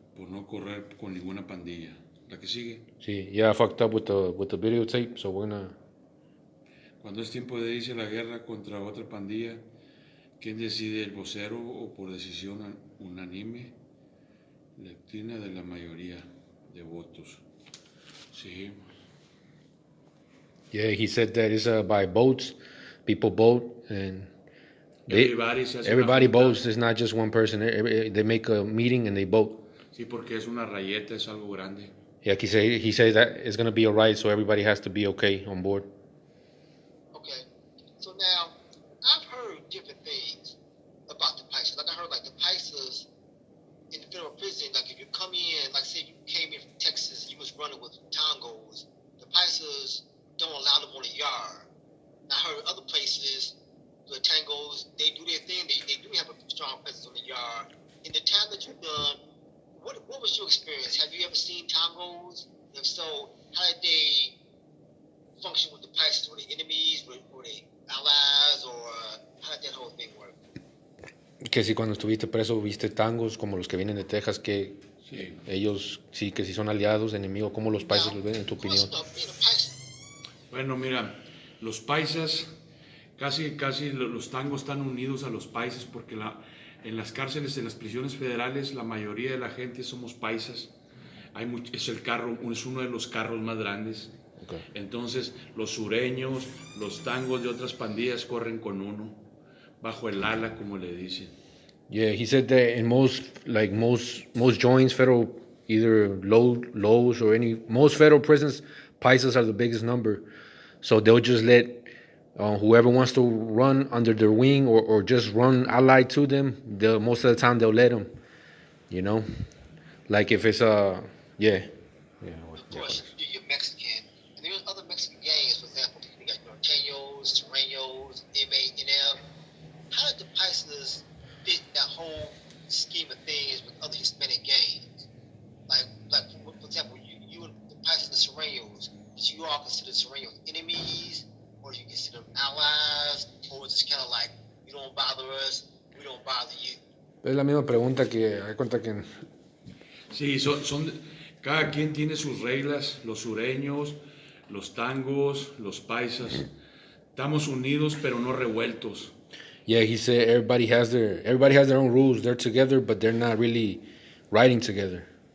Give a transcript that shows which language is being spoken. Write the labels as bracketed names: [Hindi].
[Spanish] por no correr con ninguna pandilla. La que sigue. [English] Sí, yeah, I fucked up with the videotape, so we're gonna... [Spanish] Cuando es tiempo de irse a la guerra contra otra pandilla, ¿quién decide, el vocero o por decisión unánime? Lectina de la mayoría de votos. Sí. [English] Yeah, he said that it's by votes. People vote, and everybody votes. It's not just one person. They make a meeting and they vote. Sí, porque es una rayeta, es algo grande. Yeah, he says that it's gonna be alright, so everybody has to be okay on board. Okay. So now, I've heard different things about the Paisas. Like I heard like the Paisas in the federal prison, like if you come in, like say you came in from Texas, you was running with tangos, the Paisas don't allow them on the yard. And I heard other places, the tangos, they do their thing, they do have a strong presence on the yard. In the time that you've done, what was your experience? Have you ever seen tangos? If so, how did they function with the Paisas? Were they enemies? Were they allies? Or how did that whole thing work? [Spanish] Que si cuando estuviste preso viste tangos como los que vienen de Texas, que Sí. ellos sí que si son aliados, enemigos, ¿cómo los paisas los ven en tu opinión? Bueno, mira, los paisas, casi los tangos están unidos a los paisas porque en las cárceles, en las prisiones federales, la mayoría de la gente somos paisas. Es uno de los carros más grandes. [English] Okay. [Spanish] Entonces, los sureños, los tangos de otras pandillas corren con uno, bajo el ala, como le dicen. [English] Yeah, he said that in most joints, federal, either lows or most federal prisons, Paisas are the biggest number. So they'll just let whoever wants to run under their wing or just run allied to them, most of the time they'll let them, you know? Like if it's yeah. Of course, you're Mexican. And there's other Mexican gangs, for example, you got Norteños, Sureños, inmate, NF. How did the Paisas fit that whole scheme of things with other Hispanic gangs? Like for example, you and the Paisas and the Sureños, did you all consider Sureños enemies? Or you consider them allies? Or it's just kind of like, you don't bother us, we don't bother you? [Spanish] Es la misma pregunta que hay cuenta que... Sí, cada quien tiene sus reglas, los sureños, los tangos, los paisas. Estamos unidos pero no revueltos. [English] Yeah, he said everybody has their own rules. They're together, but they're not really riding together.